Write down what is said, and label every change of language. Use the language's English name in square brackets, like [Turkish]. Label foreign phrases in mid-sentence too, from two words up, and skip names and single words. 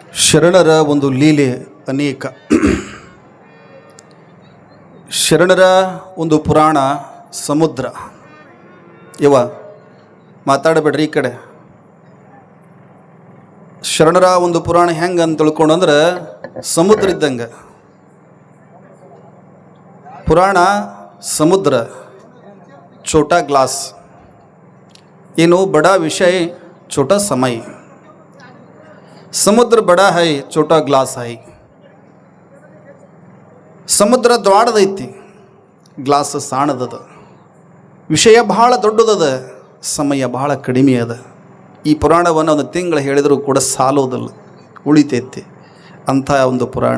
[Kannada] ಶರಣರ ಒಂದು ಲೀಲೆ ಅನೇಕ. ಶರಣರ ಒಂದು ಪುರಾಣ ಸಮುದ್ರ. ಇವ ಮಾತಾಡಬೇಡ್ರಿ ಈ ಕಡೆ. ಶರಣರ ಒಂದು ಪುರಾಣ ಹೆಂಗೆ ಅಂತ ತಿಳ್ಕೊಂಡಂದ್ರೆ ಸಮುದ್ರ ಇದ್ದಂಗೆ. ಪುರಾಣ ಸಮುದ್ರ, [Hindi] छोटा ग्लास, ಏನು बड़ा विषय छोटा समय. समुद्र बड़ा है, छोटा ग्लास है. [Kannada] ಸಮುದ್ರ ದೊಡ್ಡದೈತಿ, ಗ್ಲಾಸ್ ಸಣ್ಣದದ. ವಿಷಯ ಬಹಳ ದೊಡ್ಡದದ, ಸಮಯ ಬಹಳ ಕಡಿಮೆ ಅದ. ಈ ಪುರಾಣವನ್ನು ಒಂದು ತಿಂಗಳು ಹೇಳಿದರೂ ಕೂಡ ಸಾಲೋದಿಲ್ಲ, ಉಳಿತೈತಿ ಅಂಥ ಒಂದು ಪುರಾಣ.